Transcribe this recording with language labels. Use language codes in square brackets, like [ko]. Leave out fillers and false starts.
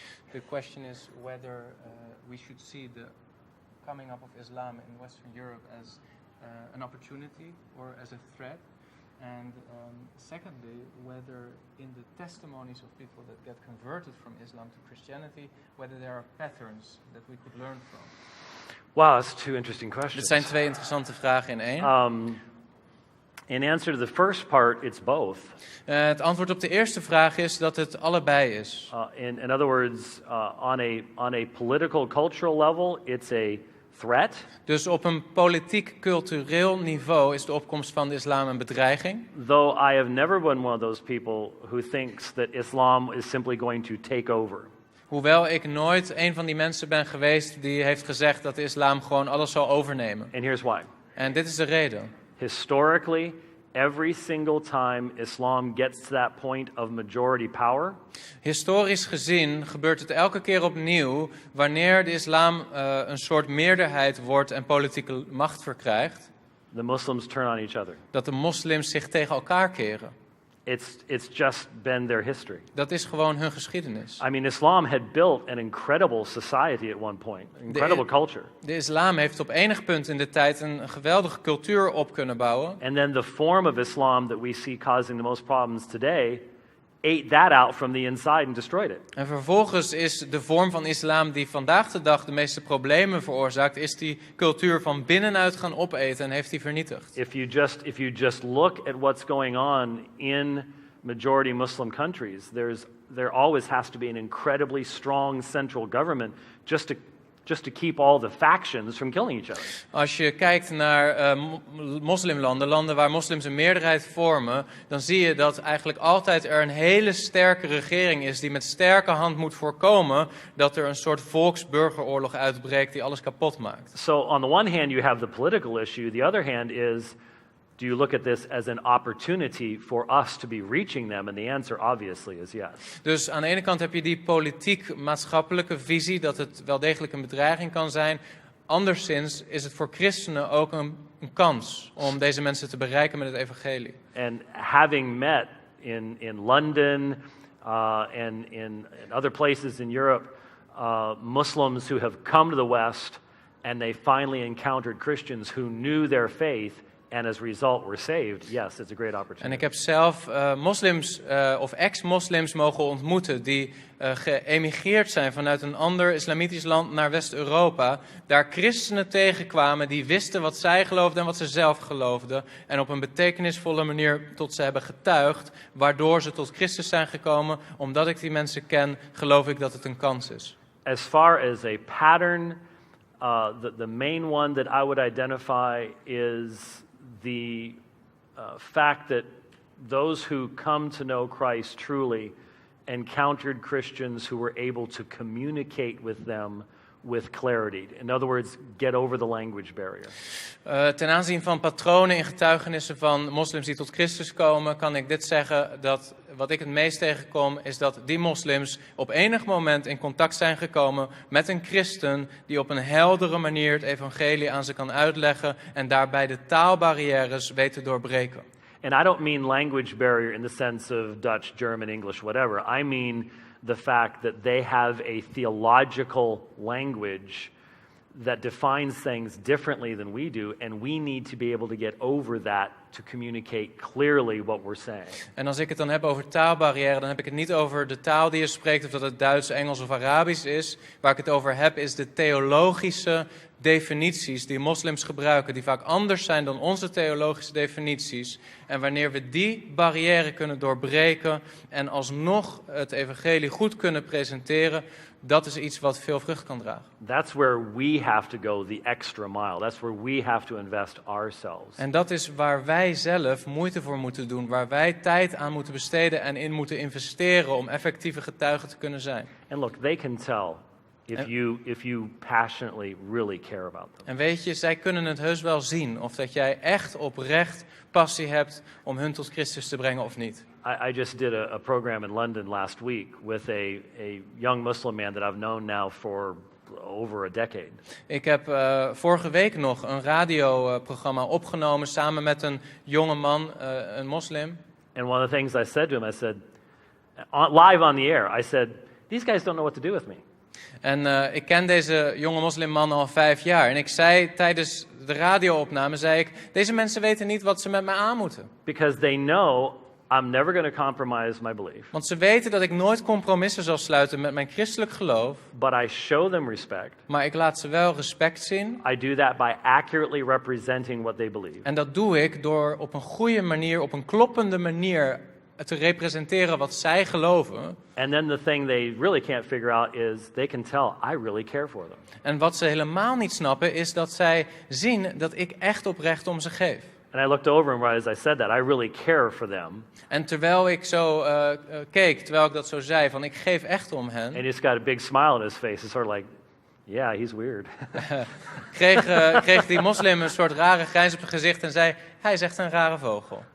[en] The question is whether we should see the coming up of Islam in Western Europe as an opportunity or as a threat. And secondly, whether in the testimonies of people that get converted from Islam to Christianity, whether there are patterns that we could learn from. Wow, that's 2 interesting questions. [nl] Dit zijn 2 interessante vragen in één. [en] In answer to the first part, it's both. [nl] Het antwoord op de eerste vraag is dat het allebei is. [en] In other words, on a political, cultural level, it's a threat. [nl] Dus op een politiek-cultureel niveau is de opkomst van de islam een bedreiging. [en] Though I have never been one of those people who thinks that Islam is simply going to take over. [nl] Hoewel ik nooit een van die mensen ben geweest die heeft gezegd dat de islam gewoon alles zal overnemen. [en] And here's why. [nl] En dit is de reden. [en] Historically, every single time Islam gets to that point of majority power, [nl] Historisch gezien gebeurt het elke keer opnieuw wanneer de islam een soort meerderheid wordt en politieke macht verkrijgt, [en] the Muslims turn on each other. [nl] dat de moslims zich tegen elkaar keren. [en] It's just been their history. [nl] Dat is gewoon hun geschiedenis. [en] I mean, Islam had built an incredible society at one point, an incredible culture. [nl] De islam heeft op enig punt in de tijd een geweldige cultuur op kunnen bouwen. [en] And then the form of Islam that we see causing the most problems today ate that out from the inside and destroyed it. [nl] En vervolgens is de vorm van islam die vandaag de dag de meeste problemen veroorzaakt, is die cultuur van binnenuit gaan opeten en heeft die vernietigd. [en] If you just look at what's going on in majority Muslim countries, there always has to be an incredibly strong central government just to keep all the factions from killing each other. [nl] Als je kijkt naar moslimlanden, landen waar moslims een meerderheid vormen, dan zie je dat eigenlijk altijd er een hele sterke regering is die met sterke hand moet voorkomen dat er een soort volksburgeroorlog uitbreekt die alles kapot maakt. [en] So on the one hand you have the political issue, the other hand is, do you look at this as an opportunity for us to be reaching them? And the answer obviously is yes. [nl] Dus aan de ene kant heb je die politiek-maatschappelijke visie dat het wel degelijk een bedreiging kan zijn. Anderszins is het voor christenen ook een kans om deze mensen te bereiken met het evangelie. [en] And having met in London and in other places in Europe, Muslims who have come to the West and they finally encountered Christians who knew their faith and as a result were saved, yes, it's a great opportunity. [nl] En ik heb zelf moslims of ex-moslims mogen ontmoeten die geëmigreerd zijn vanuit een ander islamitisch land naar West-Europa. Daar christenen tegenkwamen die wisten wat zij geloofden en wat ze zelf geloofden. En op een betekenisvolle manier tot ze hebben getuigd, waardoor ze tot Christus zijn gekomen. Omdat ik die mensen ken, geloof ik dat het een kans is. [en] As far as a pattern, the main one that I would identify is the fact that those who come to know Christ truly encountered Christians who were able to communicate with them with clarity. In other words, get over the language barrier. [nl] Ten aanzien van patronen in getuigenissen van moslims die tot Christus komen, kan ik dit zeggen, dat wat ik het meest tegenkom is dat die moslims op enig moment in contact zijn gekomen met een christen die op een heldere manier het evangelie aan ze kan uitleggen en daarbij de taalbarrières weet te doorbreken. [en] And I don't mean language barrier in the sense of Dutch, German, English, whatever. I mean the fact that they have a theological language that defines things differently than we do, and we need to be able to get over that to communicate clearly what we're saying. [nl] En als ik het dan heb over taalbarrière, dan heb ik het niet over de taal die je spreekt, of dat het Duits, Engels of Arabisch is. Waar ik het over heb, is de theologische definities die moslims gebruiken, die vaak anders zijn dan onze theologische definities. En wanneer we die barrière kunnen doorbreken en alsnog het evangelie goed kunnen presenteren, dat is iets wat veel vrucht kan dragen. [en] That's where we have to go the extra mile. That's where we have to invest ourselves. [nl] En dat is waar wij zelf moeite voor moeten doen, waar wij tijd aan moeten besteden en in moeten investeren om effectieve getuigen te kunnen zijn. [en] And look, they can tell if you passionately really care about them. [nl] En weet je, zij kunnen het heus wel zien of dat jij echt oprecht passie hebt om hun tot Christus te brengen of niet. [en] I just did a program in London last week with a young Muslim man that I've known now for over a decade. [nl] Ik heb vorige week nog een radioprogramma opgenomen samen met een jonge man, een moslim. [en] And one of the things I said to him, I said, live on the air, I said, these guys don't know what to do with me. [nl] En ik ken deze jonge moslimman al 5 jaar. En ik zei tijdens de radioopname, zei ik, deze mensen weten niet wat ze met mij aan moeten. [en] Because they know I'm never going to compromise my belief. [nl] Want ze weten dat ik nooit compromissen zal sluiten met mijn christelijk geloof. [en] But I show them respect. [nl] Maar ik laat ze wel respect zien. [en] I do that by accurately representing what they believe. [nl] En dat doe ik door op een goede manier, op een kloppende manier te representeren wat zij geloven. [en] And then the thing they really can't figure out is they can tell I really care for them. [nl] En wat ze helemaal niet snappen is dat zij zien dat ik echt oprecht om ze geef. [en] And I looked over him as I said that. I really care for them. [nl] En terwijl ik zo keek, terwijl ik dat zo zei, van ik geef echt om hen. [en] And he just got a big smile on his face. It's sort of like, Yeah, he's weird. [nl] kreeg die moslim een soort rare grijns op zijn gezicht en zei, hij is echt een rare vogel.